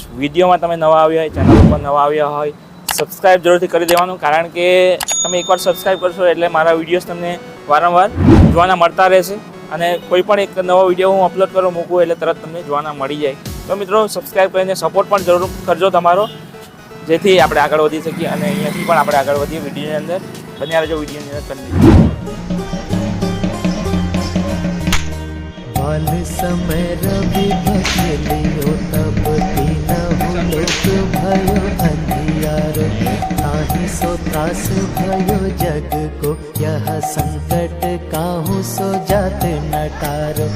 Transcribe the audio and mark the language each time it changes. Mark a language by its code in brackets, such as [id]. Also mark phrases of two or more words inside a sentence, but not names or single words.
[gu] વિડીયોમાં તમે નવા આવ્યા હોય, ચેનલ ઉપર નવા આવ્યા હોય, સબસ્ક્રાઈબ જરૂરથી કરી દેવાનું, કારણ કે તમે એકવાર સબસ્ક્રાઈબ કરશો એટલે મારા વિડીયોઝ તમને વારંવાર જોવાના મળતા રહેશે અને કોઈ પણ એક નવો વિડીયો હું અપલોડ કરું મૂકું એટલે તરત તમને જોવાના મળી જાય. તો મિત્રો સબસ્ક્રાઈબ કરીને સપોર્ટ પણ જરૂર કરજો તમારો, જેથી આપણે આગળ વધી શકીએ અને અહીંયાથી પણ આપણે આગળ વધીએ વિડીયોની અંદર. બન્યા રહેજો વિડીયોની અંદર. [awa] बाल समय रवि भजलियो तब तीनहु लोक भयो अंधियारो, ताहि सो त्रास भयो जग को, यह संकट काहू सो जात नटारो.